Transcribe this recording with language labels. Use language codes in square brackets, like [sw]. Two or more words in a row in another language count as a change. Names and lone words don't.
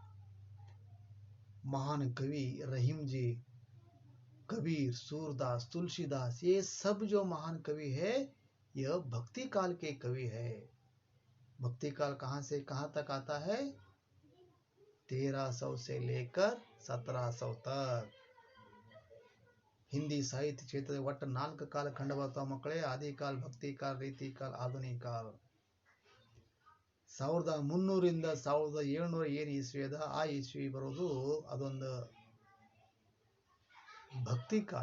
[hi] महान कवि रहीम जी, कबीर, सूरदास, तुलसीदास, ये सब जो महान कवि है, यह भक्ति काल के कवि है। भक्ति काल कहां से कहां तक आता है? 1300 से लेकर 1700 तक। [kn] ಹಿಂದಿ ಸಾಹಿತ್ಯ ಕ್ಷೇತ್ರದ ಒಟ್ಟು 4 ಕಾಲಖಂಡ ಬರ್ತಾವ ಮಕ್ಕಳೇ. ಆದಿಕಾಲ, ಭಕ್ತಿ ಕಾಲ, ರೀತಿ ಕಾಲ, ಆಧುನಿಕ ಕಾಲ. 1300 ರಿಂದ 1700 ಏನು ಇಸ್ವಿ ಅದ, ಆ ಇಸ್ವಿ ಬರೋದು ಅದೊಂದು ಭಕ್ತಿ ಕಾಲ.